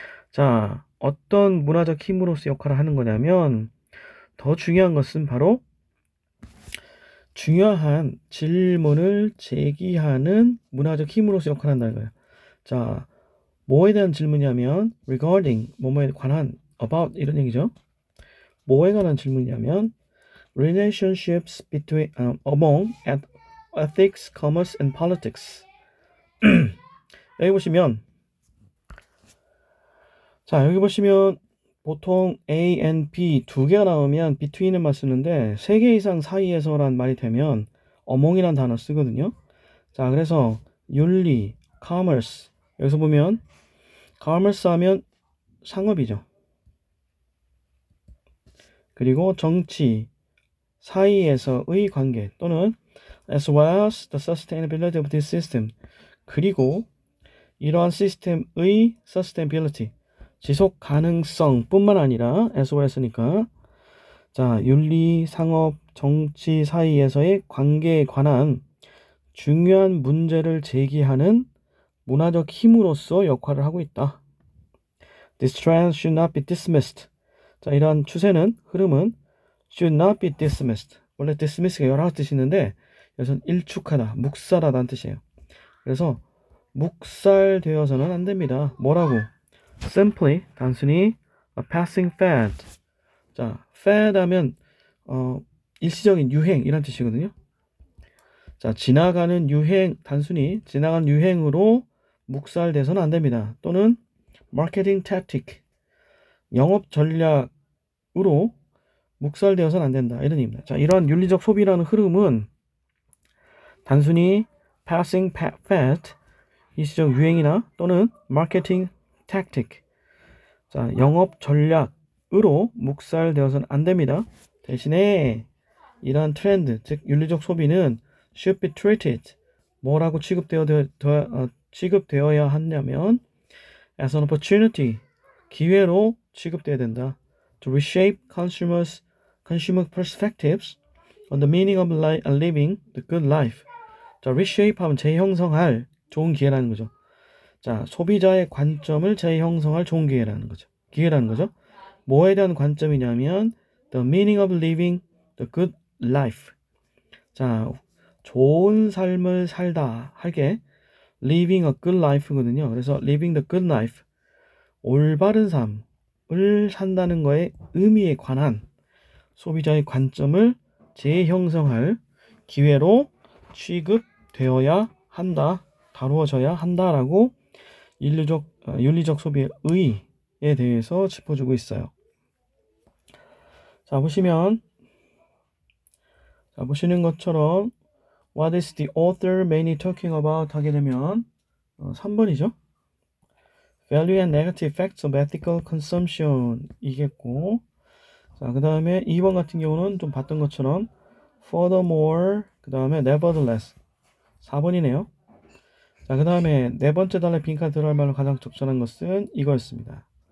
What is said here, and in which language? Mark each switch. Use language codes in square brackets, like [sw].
[ko] 자, 어떤 문화적 힘으로서 역할을 하는 거냐면 더 중요한 것은 바로 중요한 질문을 제기하는 문화적 힘으로서 역할한다는 거예요. 자, 뭐에 대한 질문이냐면 regarding, 뭐뭐에 관한, about 이런 얘기죠. 뭐에 관한 질문이냐면 [en] relationships between, among ethics, commerce and politics. [ko] 여기 보시면 보통 A and B 두 개가 나오면 between을만 쓰는데 세 개 이상 사이에서란 말이 되면 among이란 단어 쓰거든요. 자, 그래서 윤리, commerce, 여기서 보면 commerce 하면 상업이죠. 그리고 정치 사이에서의 관계 또는 [en] as well as the sustainability of this system, [ko] 그리고 이러한 시스템의 sustainability, 지속 가능성 뿐만 아니라 as well as니까 자, 윤리, 상업, 정치 사이에서의 관계에 관한 중요한 문제를 제기하는 문화적 힘으로서 역할을 하고 있다. [en] This trend should not be dismissed. [ko] 자, 이러한 흐름은 [en] should not be dismissed. [ko] 원래 dismiss가 여러 가지 뜻이 있는데 여기서는 일축하다, 묵살하다는 뜻이에요. 그래서 묵살되어서는 안 됩니다. 뭐라고? [en] Simply, [ko] 단순히 [en] a passing fad. [ko] 자, fad 하면 일시적인 유행 이란 뜻이거든요. 자, 단순히 지나가는 유행으로 묵살돼서는 안 됩니다. 또는 marketing tactic, 영업 전략으로 묵살되어서는 안 된다. 이런 의미입니다. 자, 이러한 윤리적 소비라는 흐름은 단순히 passing fad, 일시적 유행이나 또는 marketing tactic, 자, 영업 전략으로 묵살되어서는 안 됩니다. 대신에 이러한 트렌드, 즉 윤리적 소비는 [en] should be treated, [ko] 뭐라고 취급되어야 하냐면 [en] as an opportunity, [ko] 기회로 취급되어야 된다. [en] To reshape consumer perspectives on the meaning of living the good life. [ko] 자, reshape 하면 재형성할 좋은 기회라는 거죠. 자, 소비자의 관점을 재형성할 좋은 기회라는 거죠. 뭐에 대한 관점이냐면 [en] the meaning of living the good life. [ko] 자, 좋은 삶을 살다 하게 living a good life거든요. 그래서 [en] living the good life, [ko] 올바른 삶을 산다는 거에 의미에 관한 소비자의 관점을 재형성할 기회로 취급되어야 한다, 다루어져야 한다라고 윤리적 윤리적 소비의 의의에 대해서 짚어주고 있어요. 자, 보시는 것처럼 [en] What is the author mainly talking about [ko] 하게 되면 3번이죠. [en] Value and negative effects of ethical consumption [ko] 이겠고, 자, 그 다음에 2번 같은 경우는 좀 봤던 것처럼 furthermore, 그 다음에 nevertheless 4번이네요. 자, 그 다음에 네 번째 단에 빈칸 들어갈 말로 가장 적절한 것은 이거였습니다.